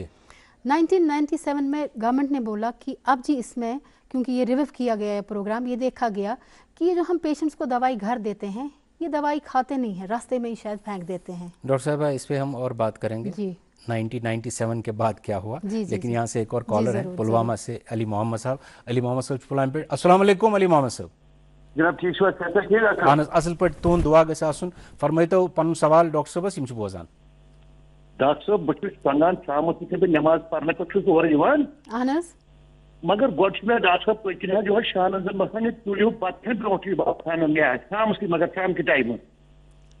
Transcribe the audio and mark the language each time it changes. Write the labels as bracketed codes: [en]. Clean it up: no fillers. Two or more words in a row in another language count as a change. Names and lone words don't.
[ur] 1997 میں گورنمنٹ نے بولا کہ اب جی اس میں کیونکہ یہ ریویو کیا گیا ہے پروگرام, یہ دیکھا گیا کہ یہ جو ہم پیشنٹس کو دوائی گھر دیتے ہیں یہ دوائی کھاتے نہیں ہیں, راستے میں ہی شاید پھینک دیتے ہیں. ڈاکٹر صاحبہ اس پہ ہم اور بات کریں گے 1997 کے بعد کیا ہوا. لیکن یہاں سے ایک اور کالر ہے پلوامہ سے, علی محمد صاحب. علی محمد صاحب پلوامہ پہ. [ar] السلام علیکم [ur] علی محمد صاحب. [ks] جناب ٹھیک چھو؟ اہن اصل پہ تہد دعا گژھِ آسن. فرمٲیتو پنن سوال ڈاکٹر صٲبس, یم چھ بوزان. ڈاکٹر صٲب بہٕ چھُس پنٛگان شامس یِتھٕے بہٕ نٮ۪ماز پرنہٕ پتہٕ چھُس اورٕ یِوان, مگر گۄڈٕ چھُ مےٚ ڈاکٹر صٲب پٔتۍ کِنۍ حظ یِہوے شانن زن باسان یہِ تُلِو پتہٕ چھُ برونٛٹھٕے باسان مےٚ آسہِ شامس مگر شام کہ ٹایمہٕ.